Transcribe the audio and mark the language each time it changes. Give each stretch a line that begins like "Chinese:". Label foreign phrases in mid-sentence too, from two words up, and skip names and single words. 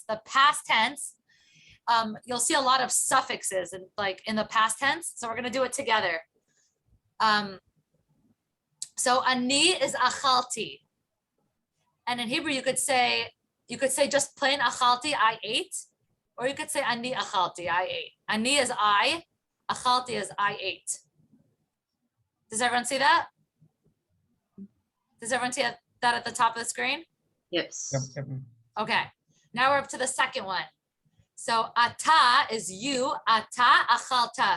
English: The past tense, you'll see a lot of suffixes in the past tense. So we're gonna do it together. So ani is achalti. And in Hebrew, you could say just plain achalti, I ate, or you could say
Hebrew: ani achalti,
English: I ate. Ani is I, achalti is I ate. Does everyone see that? Does everyone see that at the top of the screen? Yes. Yep. Okay, now we're up to the second one. So ata is you,
Hebrew: ata achalta.